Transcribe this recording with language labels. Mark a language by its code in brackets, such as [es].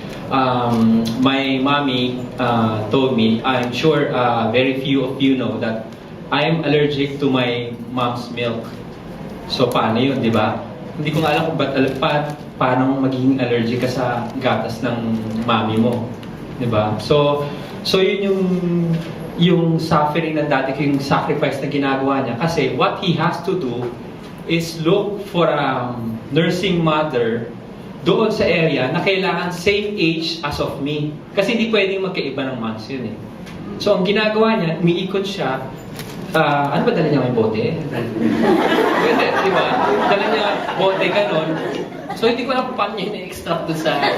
[en] My mommy told me, I'm sure very few of you know that I'm allergic to my mom's milk. [tl] So paano yun, di ba? Hindi ko nga alam kung paano magiging allergic ka sa gatas ng mami mo, di ba? So yun yung suffering na dati, yung sacrifice na ginagawa niya. [en] Kasi what he has to do is look for a nursing mother [tl] doon sa area na kailangan [en] same age as of me. [tl] Kasi hindi pwedeng magkaiba ng months yun eh. So ang ginagawa niya, umiikot siya. Ano ba dala niya, may bote? Pwede, di ba? Dala niya bote ganon. So hindi ko alam paano niya na-extract doon sa...